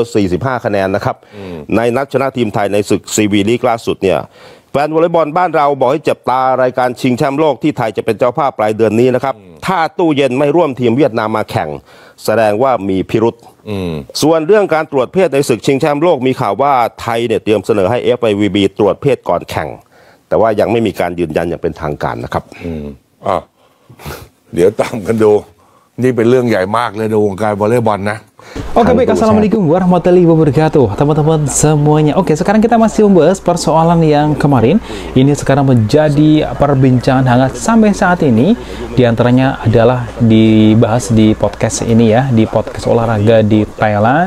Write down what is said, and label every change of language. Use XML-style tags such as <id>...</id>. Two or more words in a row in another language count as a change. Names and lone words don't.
<th>45 คะแนนนะครับในนัดชนะทีมไทยในศึกซีวีลีกล่าสุดเนี่ยแฟนวอลเลย์บอลบ้านเราบอกให้จับตารายการชิงแชมป์โลกที่ไทยจะเป็นเจ้าภาพปลายเดือนนี้นะครับถ้าตู้เย็นไม่ร่วมทีมเวียดนามมาแข่งแสดงว่ามีพิรุษส่วนเรื่องการตรวจเพศในศึกชิงแชมป์โลกมีข่าวว่าไทยเนี่ยเตรียมเสนอให้ FIVB ตรวจเพศก่อนแข่งแต่ว่ายังไม่มีการยืนยันอย่างเป็นทางการนะครับ เดี๋ยวตามกันดูนี่เป็นเรื่องใหญ่มากเลยในวงการวอลเลย์บอลนะ</th> <id>Oke baik,</id> <ar>السلام عليكم ورحمة الله وبركاته</ar> <id>teman-teman semuanya. Oke, sekarang kita masih membahas persoalan yang kemarin. Ini sekarang menjadi perbincangan hangat sampai saat ini. Di antaranya adalah dibahas di podcast ini ya, di podcast olahraga di Thailand.</id>